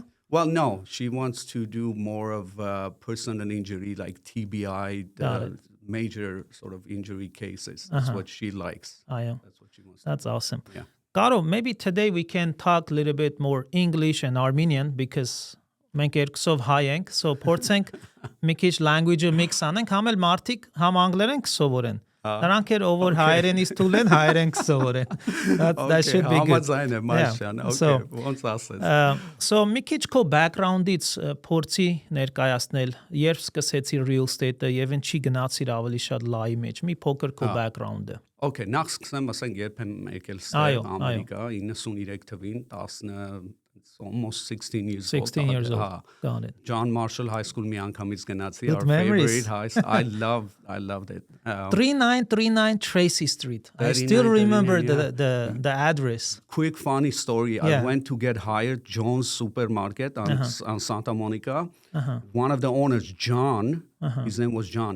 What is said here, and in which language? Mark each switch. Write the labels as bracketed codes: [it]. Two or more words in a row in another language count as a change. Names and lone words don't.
[en] Well, no, she wants to do more of personal injury, like TBI, major sort of injury cases. That's what she likes. That's what she wants. That's awesome. Yeah. Karo, maybe today we can talk a little bit more English and Armenian because [hy] մենք երկուսով հայ ենք, so փորձենք մի քիչ language-ը mix անենք, համ էլ մարդիկ համ անգլերեն կսովորեն։ Նրանք էլ ով որ հայերենից թույլ են հայերեն կսովորեն։ [en] That should be good. [hy] So մի քիչ քո background-ից փորձի ներկայացնել, երբ սկսեցի [en] real estate- [hy] ը եւ ինչի գնացիր ավելի շատ լայի մեջ, մի փոքր քո background-ը։ Okay, նախ սկսեմ ասենք երբ եմ եկել ստեղ Ամերիկա 93 թվին, 10 [en] it's almost 16 years 16 years old. Got it. [hy] John Marshall High School միանգամից գնացի. [en] Good Our memories. favorite high school. I loved it. 3939 Tracy Street. I still remember the address. Quick funny story. I went to get hired John's Supermarket on Santa Monica. One of the owners, John, his name was John.